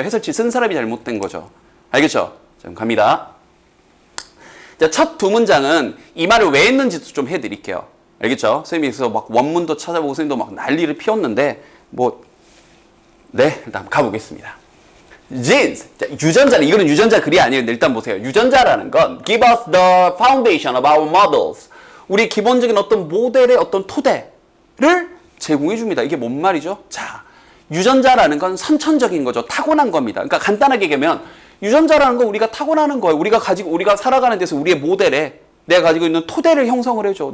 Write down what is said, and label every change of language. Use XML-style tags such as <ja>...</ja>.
<ko>해설지 쓴 사람이 잘못된 거죠. 알겠죠? 자, 그럼 갑니다. 자, 첫 두 문장은 이 말을 왜 했는지도 좀 해드릴게요. 알겠죠? 선생님이 그래서 막 원문도 찾아보고 선생님도 막 난리를 피웠는데 네, 일단 가보겠습니다.</ko> <en>Jeans.</en> <ko>자, 유전자는 이거는 유전자 글이 아니에요. 일단 보세요. 유전자라는 건</ko> <en>give us the foundation of our models.</en> <ko>우리 기본적인 어떤 모델의 어떤 토대를 제공해 줍니다. 이게 뭔 말이죠? 자, 유전자라는 건 선천적인 거죠. 타고난 겁니다. 그러니까 간단하게 얘기하면 유전자라는 건 우리가 타고나는 거예요. 우리가 살아가는 데서 우리의 모델에 내가 가지고 있는 토대를 형성을 해줘.</ko>